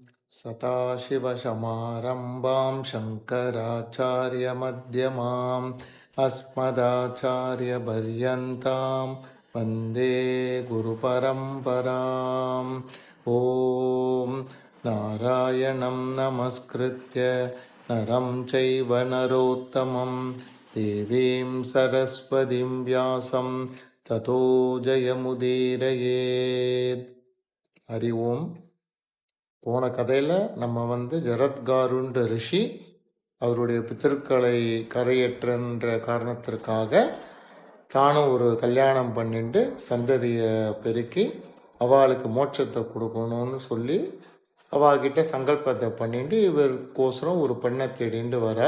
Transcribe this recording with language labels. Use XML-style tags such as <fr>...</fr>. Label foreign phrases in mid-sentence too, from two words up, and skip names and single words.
<sa>सदाशिवसमारम्भां शङ्कराचार्यमध्यमाम् अस्मदाचार्यपर्यन्तां वन्दे गुरुपरम्पराम् ॐ नारायणं नमस्कृत्य नरं चैव नरोत्तमं देवीं सरस्वतीं व्यासं ततो जयमुदीरयेत्. हरि ओम्.</sa> <ta>போன கதையில் நம்ம ஜரத்காருன்ற ரிஷி அவருடைய பித்திருக்களை கரையேற்றன்ற காரணத்திற்காக தானும் ஒரு கல்யாணம் பண்ணிட்டு சந்ததியை பெருக்கி அவளுக்கு மோட்சத்தை கொடுக்கணும்னு சொல்லி அவகிட்ட சங்கல்பத்தை பண்ணிட்டு இவருக்கோசரம் ஒரு பெண்ணை தேடிட்டு வரார்.</ta>